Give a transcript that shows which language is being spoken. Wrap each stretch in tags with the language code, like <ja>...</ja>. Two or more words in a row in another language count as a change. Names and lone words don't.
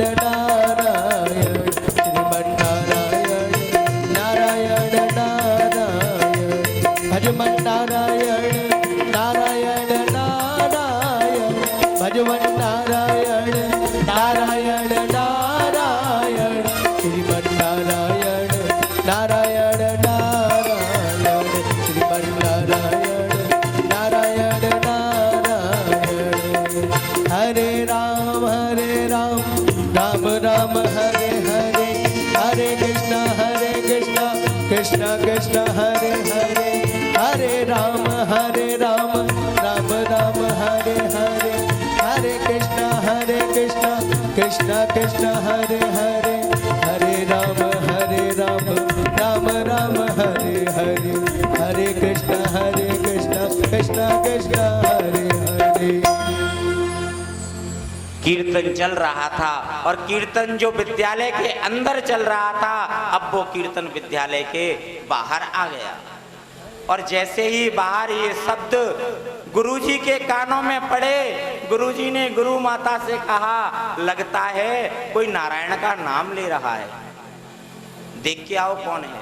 <hi>नारायण, श्रीमन नारायण नारायण नारायण, भजमन नारायण नारायण नारायण, भजमन नारायण नारायण नारायण, श्रीमन नारायण नारायण नारायण, श्रीमन नारायण नारायण नारायण। हरे राम राम राम हरे हरे, हरे कृष्ण कृष्ण कृष्ण हरे हरे, हरे राम राम राम हरे हरे, हरे कृष्ण कृष्ण कृष्ण हरे हरे, हरे राम राम राम हरे हरे, हरे कृष्ण कृष्ण कृष्ण हरे हरे। कीर्तन चल रहा था, और कीर्तन जो विद्यालय के अंदर चल रहा था, अब वो कीर्तन विद्यालय के बाहर आ गया। और जैसे ही बाहर ये शब्द गुरुजी के कानों में पड़े, गुरुजी ने गुरु माता से कहा, लगता है कोई नारायण का नाम ले रहा है, देख के आओ कौन है।</hi>